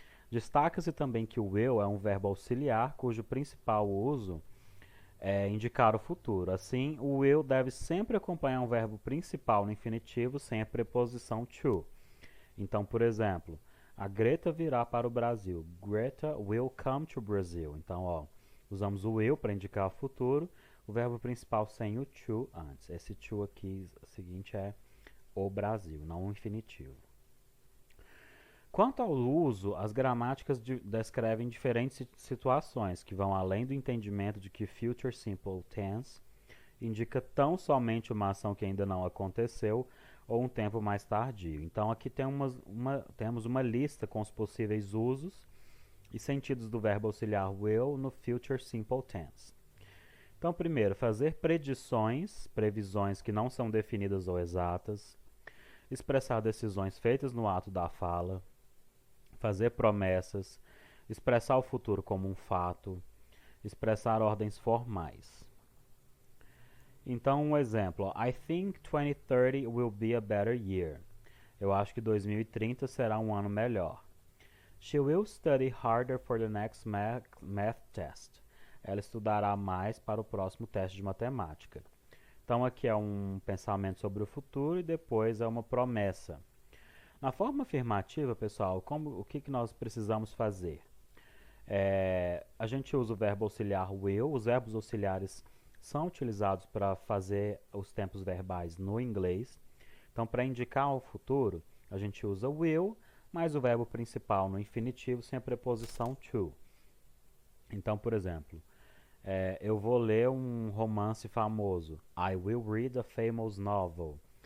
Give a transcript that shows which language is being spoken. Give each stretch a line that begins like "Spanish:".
Portuguese: Destaca-se também que o will é um verbo auxiliar cujo principal uso é indicar o futuro. Assim, o will deve sempre acompanhar um verbo principal no infinitivo sem a preposição to. Então, por exemplo, a Greta virá para o Brasil.
English: Greta will come to Brazil.
Portuguese: Então, usamos o will para indicar o futuro, o verbo principal sem o to antes. Esse to aqui seguinte é o Brasil, não o infinitivo. Quanto ao uso, as gramáticas descrevem diferentes situações que vão além do entendimento de que future simple tense indica tão somente uma ação que ainda não aconteceu ou um tempo mais tardio. Então aqui temos uma lista com os possíveis usos e sentidos do verbo auxiliar will no future simple tense. Então, primeiro, fazer predições, previsões que não são definidas ou exatas, expressar decisões feitas no ato da fala, fazer promessas, expressar o futuro como um fato, expressar ordens formais. Então, um exemplo:
English: I think 2030 will be a better year.
Portuguese: Eu acho que 2030 será um ano melhor.
English: She will study harder for the next math test.
Portuguese: Ela estudará mais para o próximo teste de matemática. Então, aqui é um pensamento sobre o futuro e depois é uma promessa. Na forma afirmativa, pessoal, o que nós precisamos fazer? A gente usa o verbo auxiliar will. Os verbos auxiliares são utilizados para fazer os tempos verbais no inglês. Então, para indicar o futuro, a gente usa will, mais o verbo principal no infinitivo sem a preposição to. Então, por exemplo, eu vou ler um romance famoso.
English: I will read a famous novel.